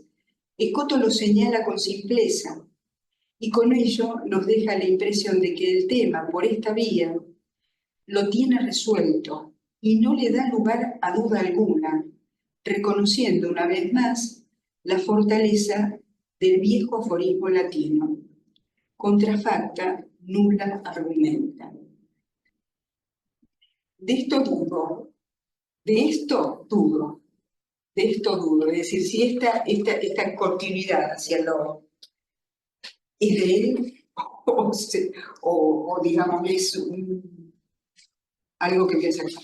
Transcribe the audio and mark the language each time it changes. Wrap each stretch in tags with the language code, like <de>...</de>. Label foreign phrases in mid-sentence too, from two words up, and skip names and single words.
<es>Escoto lo señala con simpleza, y con ello nos deja la impresión de que el tema, por esta vía, lo tiene resuelto y no le da lugar a duda alguna, reconociendo una vez más la fortaleza del viejo aforismo latino:</es> <la>contra facta nulla argumenta.</la> <es>De esto dudo, es decir, si esta continuidad hacia lo es de él o digamos, es algo que piensa aquí.</es>